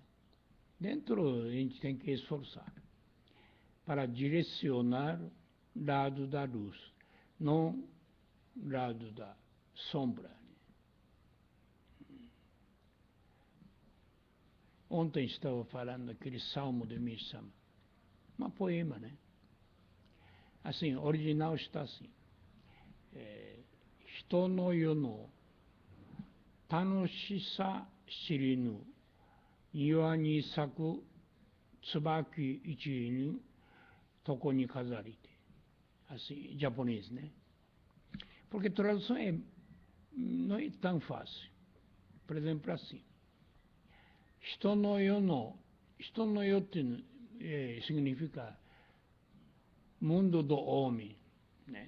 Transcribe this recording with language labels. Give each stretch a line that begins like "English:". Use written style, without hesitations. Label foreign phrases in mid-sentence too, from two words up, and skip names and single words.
Portuguese: Dentro a gente tem que esforçar para direcionar lado da luz, não lado da sombra. Ontem estava falando aquele salmo de Mishama, um poema, né? Assim, o original está assim.
Japanese: 人の世の楽しさ知りぬ庭に咲く椿一に床に飾りて.
Portuguese: Assim, japonês, né? Porque a tradução não é tão fácil. Por exemplo, assim.
Japanese: 人の世
Portuguese: significa mundo do homem, né?